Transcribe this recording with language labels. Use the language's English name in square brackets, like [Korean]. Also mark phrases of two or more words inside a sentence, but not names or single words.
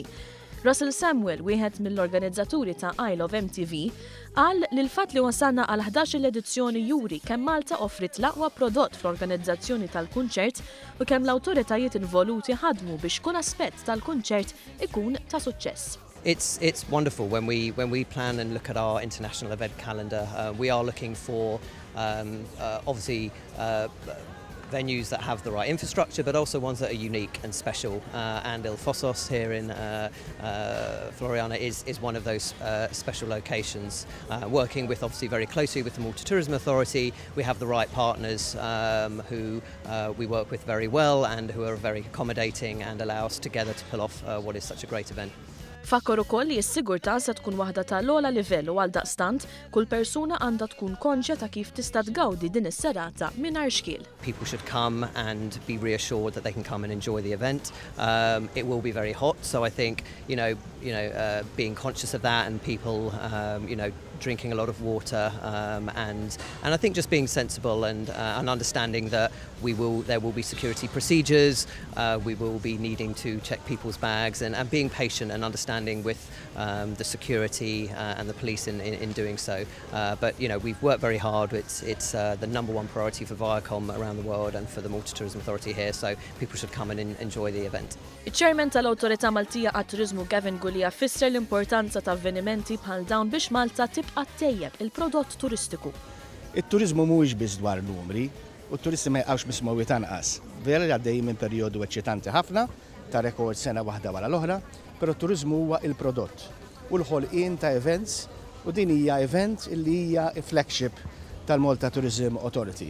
[Maltese] Russell Samuel, wieħed mill-organizzaturi ta' I Love MTV, qal li l-fatt li wasalna għal 11 edizzjoni juri kemm Malta offrit l-aqwa prodott fl-organizzazzjoni tal-kunċert u kemm l-awtoritajiet involuti ħadmu biex kull aspett tal-kunċert ikun ta' suċċess. [English] It's wonderful when we plan and look at our international event calendar. We are looking for obviously venues that have the right infrastructure, but also ones that are unique and special. And Il Fossos here in Floriana is one of those special locations. Working with obviously very closely with the Malta Tourism Authority, we have the right partners who we work with very well and who are very accommodating and allow us together to pull off what is such a great event. [Maltese] Fakkar ukoll li s-sigurtà se tkun waħda tal-ogħla livell u għaldaqstant kull persuna għandha tkun konxja ta' kif tista' tgawdi din is-serata mingħajr xkiel. [English] People should come and be reassured that they can come and enjoy the event. It will be very hot, so I think being conscious of that and people drinking a lot of water and I think just being sensible and understanding that there will be security procedures. We will be needing to check people's bags and being patient and understanding with the security and the police in doing so. But we've worked very hard. It's the number one priority for Viacom around the world and for the Malta Tourism Authority here, so people should come and enjoy the event. [Maltese] Iċ-Chairman tal-Awtorità Maltija għat-Turiżmu Gavin Gulija fisser l-importanza ta' avvenimenti bħal dawn biex Malta tibqa' tejjeb il-prodott turistiku. Il-turizmu mhuwiex biss dwar numri, u t-turisti ma jqgħux mismowi tanqas. Vera li għaddejjin minn perjodu eċċitanti ħafna ta' rekord sena waħda wara l-oħra, però t-turizmu huwa il-prodott u l-ħolqien ta' events u din hija event li hija flagship tal-Malta Tourism Authority.